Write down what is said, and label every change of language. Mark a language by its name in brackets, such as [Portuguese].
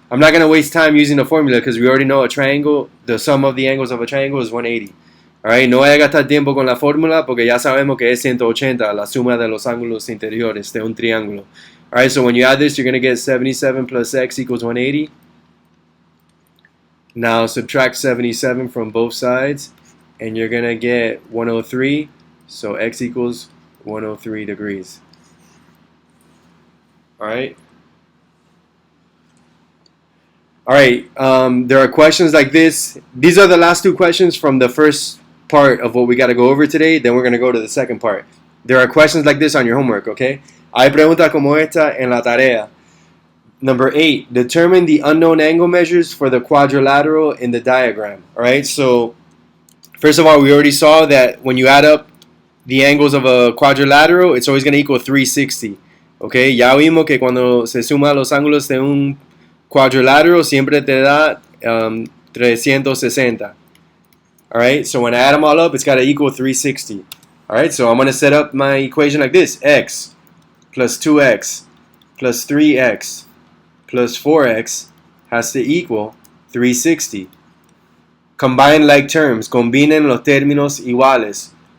[English] I'm not going to waste time using the formula because we already know a triangle, the sum of the angles of a triangle is 180. [Spanish] Alright, no vaya a gastar tiempo con la fórmula porque ya sabemos que es 180 la suma de los ángulos interiores de un triángulo. [English] Alright, so when you add this, you're going to get 77 plus x equals 180. Now subtract 77 from both sides, and you're going to get 103. So x equals 103 degrees. Alright. Alright, there are questions like this. These are the last two questions from the first part of what we got to go over today. Then we're going to go to the second part. There are questions like this on your homework, okay? [Spanish] Hay preguntas como esta en la tarea. [English] Number 8, determine the unknown angle measures for the quadrilateral in the diagram. Alright, so first of all, we already saw that when you add up the angles of a quadrilateral, it's always going to equal 360. [Spanish] Okay, ya vimos que cuando se suma los ángulos de un quadrilateral siempre te da 360. [English] Alright, so when I add them all up, it's got to equal 360. Alright, so I'm going to set up my equation like this. X plus 2x plus 3x plus 4x has to equal 360. Combine like terms. [Spanish] Combinen los términos iguales.